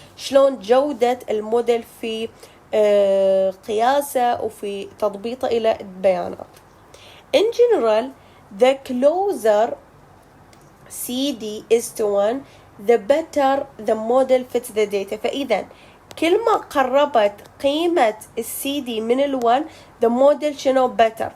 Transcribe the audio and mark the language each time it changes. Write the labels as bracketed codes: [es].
[ar] شلون جودة الموديل في قياسه وفي تضبيطه إلى البيانات. [en] In general, the closer CD is to 1, the better the model fits the data. [ar] فإذا كل ما قربت قيمة CD من ال1 [en] the model [ar] شنو [en] better.